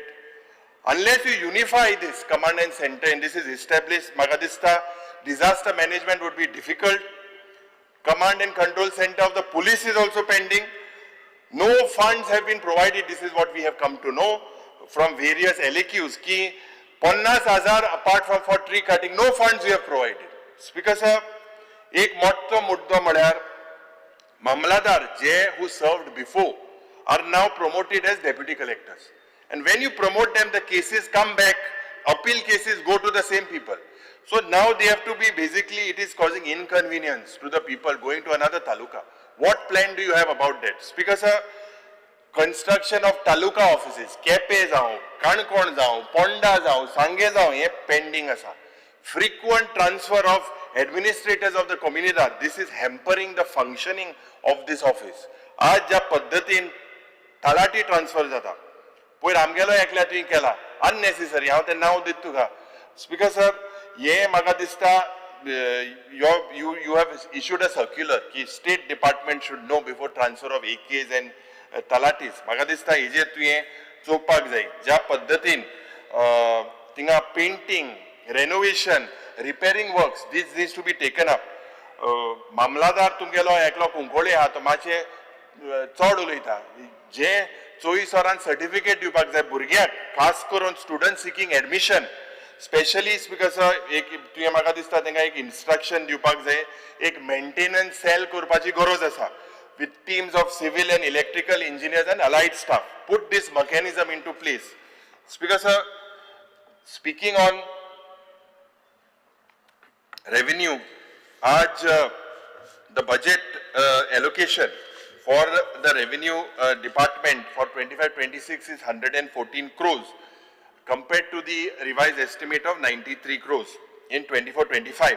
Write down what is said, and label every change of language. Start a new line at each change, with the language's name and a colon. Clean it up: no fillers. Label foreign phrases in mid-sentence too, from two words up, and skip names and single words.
English: Unless you unify this command and center and this is established, Magadista, disaster management would be difficult. Command and control center of the police is also pending. No funds have been provided. This is what we have come to know from various LAQs. Ki 50,000 apart from for tree cutting, no funds we have provided. Speaker sir,
Konkani: एक मोठो मुद्दो म्हळ्यार
English: Mamladar J who served before are now promoted as deputy collectors. And when you promote them, the cases come back, appeal cases go to the same people. So now they have to be basically, it is causing inconvenience to the people going to another taluka. What plan do you have about that? Speaker sir, construction of taluka offices,
Konkani: Kepe जाओ, Kankon जाओ, Ponda जाओ, Sange जाओ, ये pending asa.
English: Frequent transfer of administrators of the community, this is hampering the functioning of this office.
Konkani: आज ज्या पद्धतीन तलाटी ट्रान्सफर जाता, पयर आमगेलो एकल्या तुवें केला, unnecessary, हांव तें नांव दिता तुका.
English: Speaker sir,
Konkani: हे म्हाका दिसता
English: you have issued a circular कि state department should know before transfer of AKs and talatis.
Konkani: म्हाका दिसता हेजेर तुवें चोवपाक जाय. ज्या पद्धतीन थिंगा पेंटिंग,
English: renovation, repairing works, this needs to be taken up.
Konkani: मामलादार तुमगेलो एकलो कुंकोळे आहा तो मातशे चड उलयता. जे 24 वरान सर्टिफिकेट दिवपाक जाय भुरग्याक, खास करून
English: student seeking admission specially because
Konkani: एक तुवें म्हाका दिसता तांकां एक इन्स्ट्रक्शन दिवपाक जाय, एक
English: maintenance cell
Konkani: करपाची गरज आसा
English: with teams of civil and electrical engineers and allied staff. Put this mechanism into place. Speaker sir, speaking on revenue, the budget allocation for the revenue department for 25-26 is 114 crores compared to the revised estimate of 93 crores in 24-25.